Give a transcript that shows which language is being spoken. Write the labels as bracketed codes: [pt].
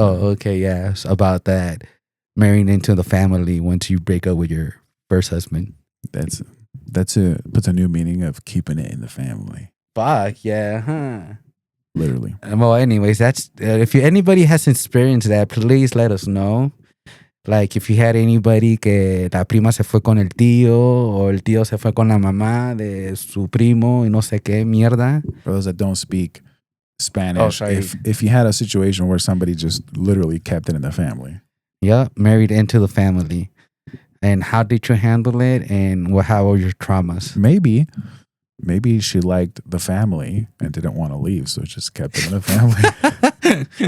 [en] Oh, okay, yeah, it's about that marrying into the family once you break up with your first husband. That's puts a new meaning of keeping it in the family. Fuck yeah, huh? Literally. Well, anyways, that's if anybody has experienced that, please let us know. Like if you had anybody [es] que la prima se fue con el tío o el tío se fue con la mamá de su primo y no sé qué mierda. [en] For those that don't speak Spanish, Oh, sorry. if you had a situation where somebody just literally kept it in the family. Yeah, married into the family. And how did you handle it? And how were your traumas? Maybe she liked the family and didn't want to leave, so just kept it in the family.